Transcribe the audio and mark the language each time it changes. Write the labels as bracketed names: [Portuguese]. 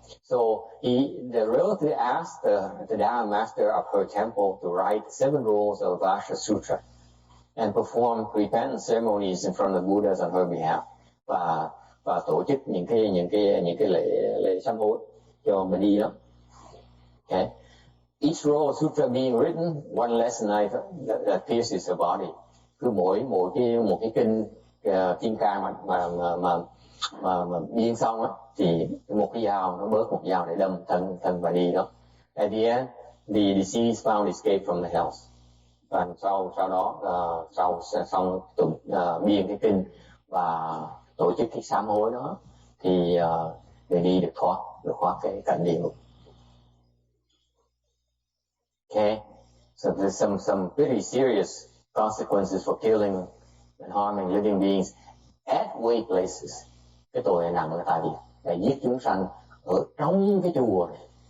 [English] So the relative asked the Dharma master of her temple to write 7 rules of Earth Store Sutra and perform repentance ceremonies in front of Buddhas on her behalf. [Vietnamese] Và tổ chức những cái lễ sám hối cho bà đi đó. Okay. [English] Each rule of sutra being written, one less knife that pierces her body. [Vietnamese] Cứ mỗi cái kinh Kim Cang mà biên xong á, thì một cái dao nó bớt một dao để đâm thân bà đi đó. [English] At the end, the deceased found escape from the hells. [Vietnamese] Và sau đó xong biên cái kinh và tổ chức cái sám hối đó, thì người đi được thoát cái cảnh địa ngục. [English] Okay, so there's some pretty serious consequences for killing and harming living beings at weak places. [Vietnamese] Cái tội này nặng là tại vì là giết chúng sanh ở trong cái chùa này.